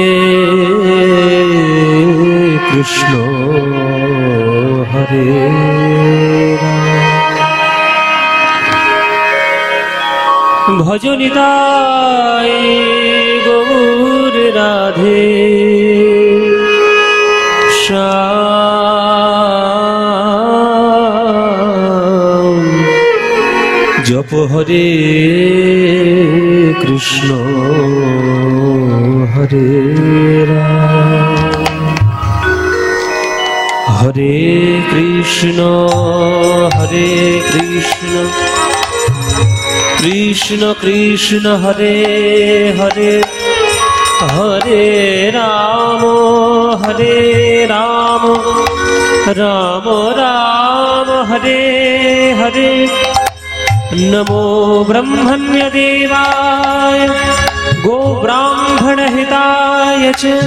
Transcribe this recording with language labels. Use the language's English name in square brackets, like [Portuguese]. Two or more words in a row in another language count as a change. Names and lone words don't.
[Bangla] কৃষ্ণ হরে ভজনিতায় গৌর রাধে শ্যাম জপ হরে কৃষ্ণ [Sanskrit] হরে রাম হরে কৃষ্ণ কৃষ্ণ কৃষ্ণ হরে হরে হরে রাম রাম রাম হরে হরে नमो ब्रह्मण्य देवाय गो ब्राह्मण हिताय च